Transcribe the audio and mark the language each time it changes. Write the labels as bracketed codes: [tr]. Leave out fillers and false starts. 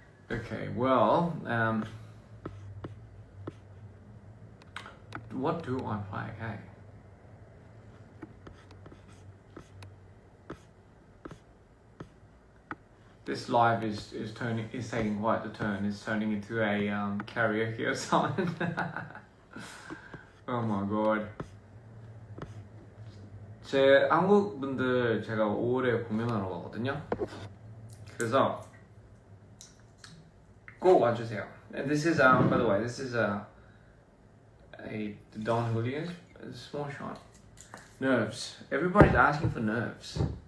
[en] Okay, well, what do I play? Hey. This live is taking quite the turn. It's turning into a karaoke or something. Oh my god. [ko] 제 한국 분들 제가 5월에 공연하러 가거든요. 그래서 꼭 와주세요. [en] And this is by the way, this is the Don Julio's small shot. Nerves. Everybody's asking for nerves.